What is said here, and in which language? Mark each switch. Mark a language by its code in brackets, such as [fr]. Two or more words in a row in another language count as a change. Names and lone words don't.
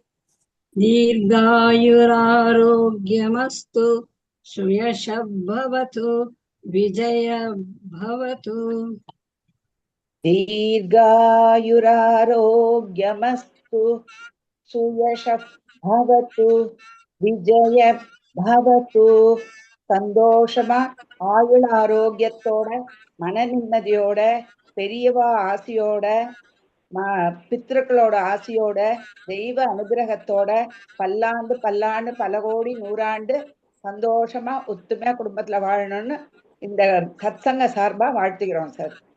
[sa] दीर्घायुरारोग्यमस्तु सुयशः भवतु विजय भवतु दीर्घायुरारोग्यमस्तु सुयशः भवतु विजय भवतु [ta] சந்தோஷமா ஆயுள் ஆரோக்கியத்தோட மன நிம்மதியோட பெரியவா ஆசியோட பித்ருக்களோட ஆசியோட தெய்வ அனுகிரகத்தோட பல்லாண்டு பல்லாண்டு பல கோடி நூறாண்டு சந்தோஷமா ஒத்துமையா குடும்பத்துல வாழணும்னு இந்த சத்சங்க சார்பா வாழ்த்துகிறோம் சார்.